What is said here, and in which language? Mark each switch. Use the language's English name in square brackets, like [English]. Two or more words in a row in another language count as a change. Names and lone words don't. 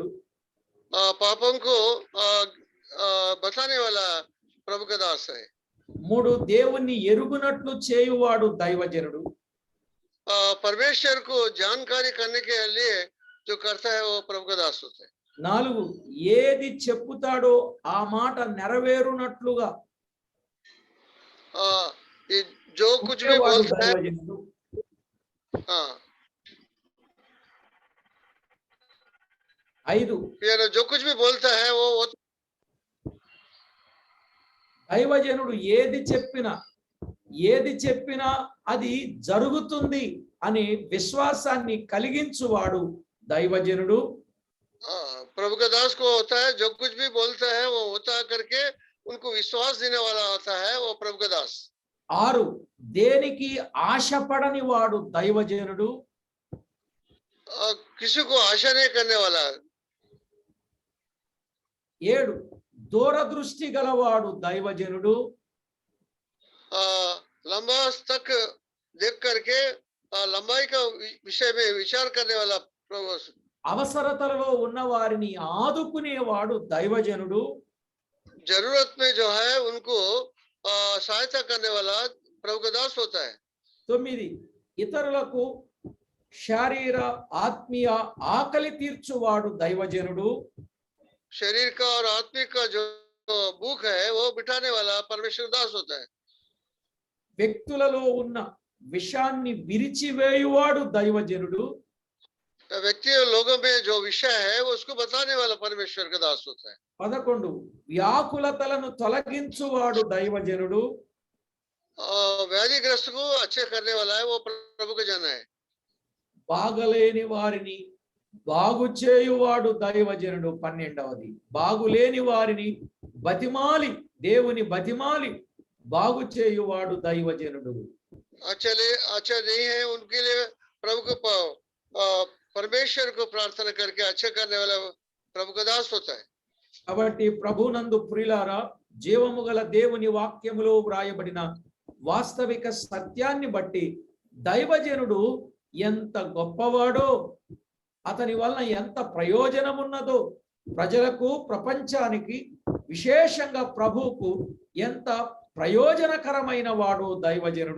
[Hindi] पापों को बताने वाला प्रभु का दास है। [Telugu] మూడు దేవుణ్ణి ఎరుగునట్లు చేయువాడు దైవజనుడు. [Hindi] परमेश्वर को जानकारी करने के लिए जो करता है वो प्रभु का दास होता है। [Telugu] నాలుగు, ఏది చెప్పుతాడో ఆ మాట నెరవేరునట్లుగా [Hindi] जो कुछ भी बोलता है, [Telugu] దైవజనుడు. ఐదు, [Hindi] जो कुछ भी बोलता है वो [Telugu] దైవజనుడు ఏది చెప్పినా అది జరుగుతుంది అని విశ్వాసాన్ని కలిగించువాడు దైవజనుడు. [Hindi] प्रभु का दास को होता है जो कुछ भी बोलता है वो होता करके उनको विश्वास देने वाला होता है, वो प्रभु का दास। [Telugu] ఆరు, దేనికి ఆశపడని వాడు దైవజనుడు. [Hindi] किसी को आशा नहीं करने वाला। [Telugu] ఏడు, దూరదృష్టి గలవాడు దైవజనుడు. [Hindi] लंबा तक देख करके लंबाई का विषय में विचार करने वाला प्रभु। [Telugu] అవసరతలలో ఉన్న వారిని ఆదుకునేవాడు దైవజనుడు. [Hindi] जरूरत में जो है उनको सहायता करने वाला प्रभु का दास होता है। [Telugu] తొమ్మిది, ఇతరులకు శారీర ఆత్మీయ ఆకలి తీర్చువాడు దైవజనుడు. [Hindi] शरीर का और आत्मिक का जो भूख है वो बिठाने वाला परमेश्वर दास होता है। [Telugu] వ్యక్తులలో ఉన్న విషాన్ని విరిచివేయువాడు దైవజనుడు. [Hindi] व्यक्ति और लोगों में जो विषय है वो उसको बताने वाला परमेश्वर का दास होता है। [Telugu] 11, వ్యాకులతలను తొలగించువాడు దైవజనుడు. [Hindi] व्याधिग्रस्त को अच्छे करने वाला है, वो प्रभु का जन है। [Telugu] బాగలేని వారిని బాగు చేయువాడు దైవజనుడు. 12, బాగులేని వారిని దేవుని బతిమాలి బాగు చేయువాడు దైవజనుడు. [Hindi] अच्छा नहीं है उनके लिए प्रभु को परमेश्वर को प्रार्थना करके अच्छा करने वाला प्रभु का दास होता है। [Telugu] కాబట్టి ప్రభునందు ప్రియులారా, జీవము గల దేవుని వాక్యములో వ్రాయబడిన వాస్తవిక సత్యాన్ని బట్టి దైవజనుడు ఎంత గొప్పవాడో, అతని వలన ఎంత ప్రయోజనం ఉన్నదో, ప్రజలకు ప్రపంచానికి విశేషంగా ప్రభువుకు ఎంత ప్రయోజనకరమైన వాడు దైవజనుడు.